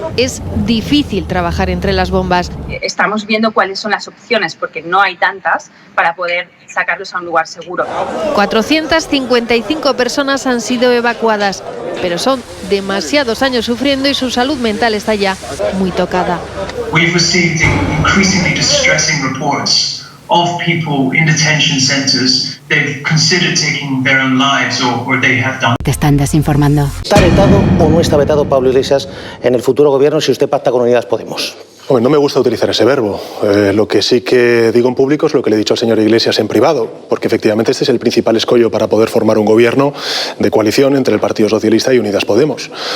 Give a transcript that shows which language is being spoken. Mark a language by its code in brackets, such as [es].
[es] Es difícil trabajar entre las bombas. Estamos viendo cuáles son las opciones, porque no hay tantas, para poder sacarlos a un lugar seguro. 455 personas han sido evacuadas, pero son demasiados años sufriendo y su salud mental está ya muy tocada. [en] We've received increasingly distressing reports of people in detention centers. They've considered taking their own lives or they have done. [es] Te están desinformando. ¿Está vetado o no está vetado Pablo Iglesias en el futuro gobierno si usted pacta con Unidas Podemos? Hombre, no me gusta utilizar ese verbo. Lo que sí que digo en público es lo que le he dicho al señor Iglesias en privado, porque efectivamente este es el principal escollo para poder formar un gobierno de coalición entre el Partido Socialista y Unidas Podemos.